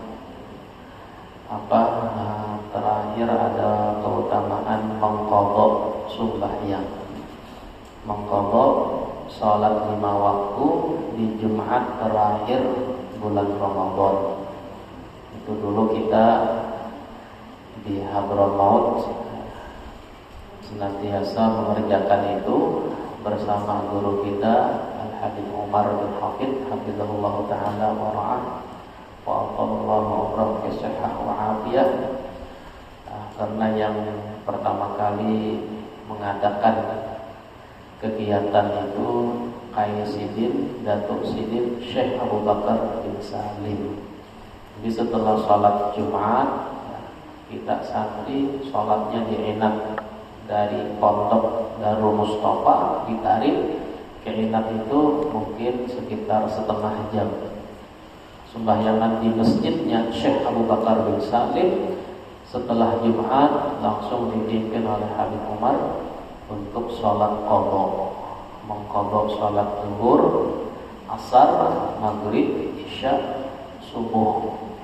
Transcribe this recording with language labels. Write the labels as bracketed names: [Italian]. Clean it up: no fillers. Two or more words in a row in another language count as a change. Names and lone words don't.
[Indonesian] Terakhir ada keutamaan mengqadha sembahyang, mengqadha sholat 5 waktu di Jumat terakhir bulan Ramadan. Itu dulu kita di Hadramaut senantiasa mengerjakan itu bersama guru kita Al-Habib Umar bin Hafid [Arabic] حفظه الله تعالى ورعاه وأقال الله عمره بصحة وعافية. [Indonesian] Karena yang pertama kali mengadakan kegiatan itu Kiai Sidin, Datuk Sidin Syekh Abu Bakar bin Salim. Jadi setelah sholat Jumat, kita santri sholatnya di Enat dari Pondok Darul Mustafa ditarik ke Enat itu mungkin sekitar setengah jam. Sembahyangan di masjidnya Syekh Abu Bakar bin Salim setelah Jumat langsung dipimpin oleh Habib Umar untuk sholat qadha, mengqadha sholat zuhur, asar, maghrib, isya, subuh.